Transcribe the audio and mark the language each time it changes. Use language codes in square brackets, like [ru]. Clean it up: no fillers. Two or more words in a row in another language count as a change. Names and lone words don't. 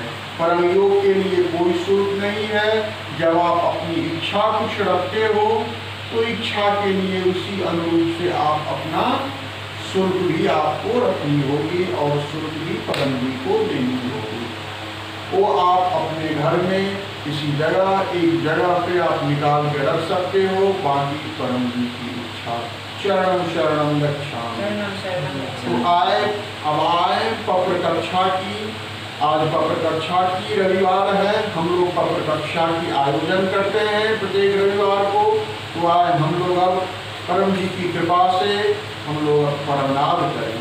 [hi] परम योग के लिए कोई शुल्क नहीं है। जब आप अपनी इच्छा कुछ रखते हो तो इच्छा के लिए उसी अनुरूप से आप अपना शुल्क भी आपको रखनी होगी और शुल्क भी परम जी को देनी होगी। वो आप अपने घर में किसी जगह, एक जगह पे आप निकाल के रख सकते हो। बाकी परम जी की इच्छा। [sa] चरणं शरणं गच्छामि। [hi] तो अब आए पप्र कक्षा की। आज पप्र कक्षा की रविवार है। हम लोग पप्र कक्षा की आयोजन करते हैं प्रत्येक रविवार को। तो आज हम लोग अब परम जी की कृपा से हम लोग परमनाद करें।